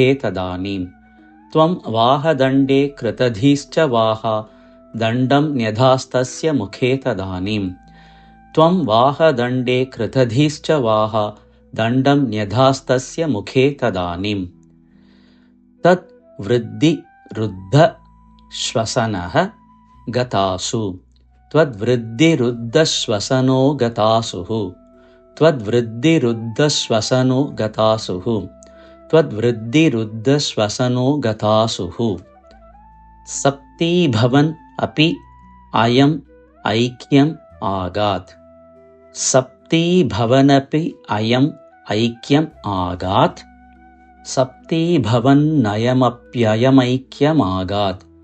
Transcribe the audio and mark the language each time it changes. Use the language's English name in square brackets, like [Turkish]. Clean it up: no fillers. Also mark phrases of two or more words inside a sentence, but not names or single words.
[Sanskrit] തദാനീം ത്വം വാഹദണ്ഡേ കൃതധീശ്ച വാഹ ദണ്ഡം ന്യധാസ്തസ്യ മുഖേ തദാനീം ത്വം വാഹദണ്ഡേ കൃതധീശ്ച വാഹ ദണ്ഡം ന്യധാസ്തസ്യ മുഖേ തദാനീം തത് വൃദ്ധി രുദ്ധ ശ്വസനഃ ഗതാസു त्वद्वृद्धिरुद्धश्वसनो गतासुः त्वद्वृद्धिरुद्धश्वसनो गतासुः त्वद्वृद्धिरुद्धश्वसनो गतासुः सप्तीभवन् अपि अयम् ऐक्यम् आगात् सप्तीभवनपि अयम् ऐक्यम् आगात् सप्तीभवन्नयमप्ययमैक्यमागात्